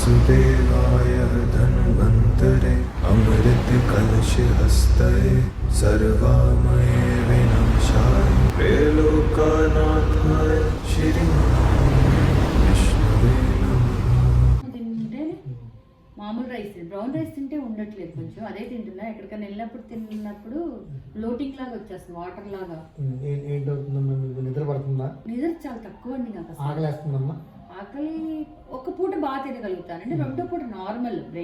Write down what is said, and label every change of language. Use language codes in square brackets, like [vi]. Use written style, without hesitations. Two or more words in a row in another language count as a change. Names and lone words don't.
[sa] देवाय धन्वन्तरे अमृत कलश हस्तये सर्वामये विनाशाय त्रैलोक्यनाथाय श्री विष्णुवे [te] తింటే మామూలు [en] rice brown rice [te] తింటే ఉండట్లేదు, కొంచెం అదే తింటున్నా. ఎక్కడికైనా వెళ్ళినప్పుడు తిన్నప్పుడు ఫ్లోటింగ్ లాగా వచ్చేస్తుంది, వాటర్ లాగా. ఏంటవుతుందమ్మా, మీకు నిద్ర పడుతుందా? నిద్ర చాలా తక్కువ అండి నాకు అసలు. ఆకలేస్తుందమ్మా? ఆకలి ఒక పూట బాగా తినగలుగుతాను అండి, రెండో పూట [en] normal break.